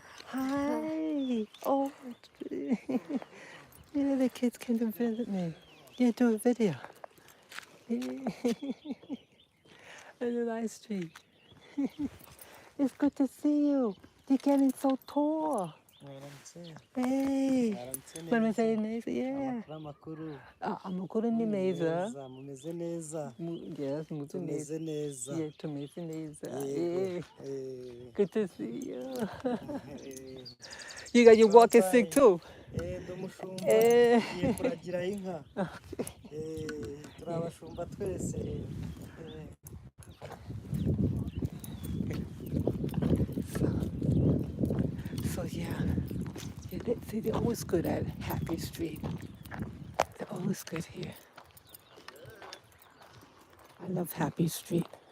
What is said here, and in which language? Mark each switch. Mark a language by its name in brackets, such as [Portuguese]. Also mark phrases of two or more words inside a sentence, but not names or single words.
[English] Hi. Oh, yeah, the kids came to visit me. Yeah, do a video. A live stream. It's good to see you. You're getting so tall. [Kinyarwanda] Hey, mwaramutse neza. Yeah. Amakuru ni meza. mumeze neza Yes, mutu neza. tumeze neza Yeah, tumeze neza. yego [English] Good to see you. You got your walking stick too. [Kinyarwanda] ndi umushumba ngiye kuragira inka turi abashumba twese [English] So yeah, they're always good at Happy Street. They're always good here. I love Happy Street.